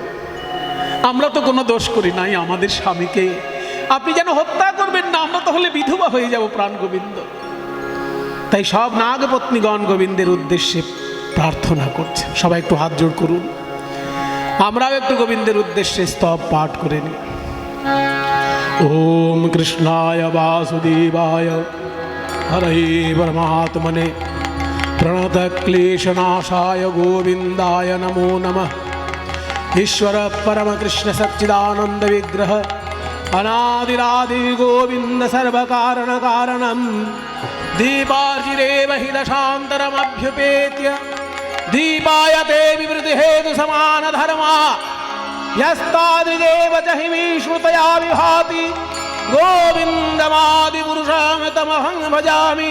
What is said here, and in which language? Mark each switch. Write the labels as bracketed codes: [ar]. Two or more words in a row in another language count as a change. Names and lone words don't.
[bn] আমরা তো কোনো দোষ করি নাই, আমাদের স্বামীকে আপনি যেন হত্যা করবেন না, আমরা তো হলে বিধবা হয়ে যাব প্রাণ গোবিন্দ। তাই সব নাগপত্নীগণ গোবিন্দের উদ্দেশ্যে প্রার্থনা করছে। সবাই একটু হাত জোড় করুন, আমরাও একটু গোবিন্দের উদ্দেশ্যে স্তব পাঠ করে নিই। [sa] ওম কৃষ্ণায় বাসুদেবায় হরে পরমাত্মনে प्रणतक्लेशनाशाय गोविन्दाय नमो नमः। ईश्वर परमकृष्ण सच्चिदानंद विग्रह अनादिरादि गोविंद सर्वकारण कारणम दीपार्जिरेव हि दशान्तरमभ्युपेत्य दीपायते विवृति हेतु समान धर्मा यस्तादृगेव च हि विश्रुतया विभाति गोविन्दमादिपुरुषं तमहं भजामि।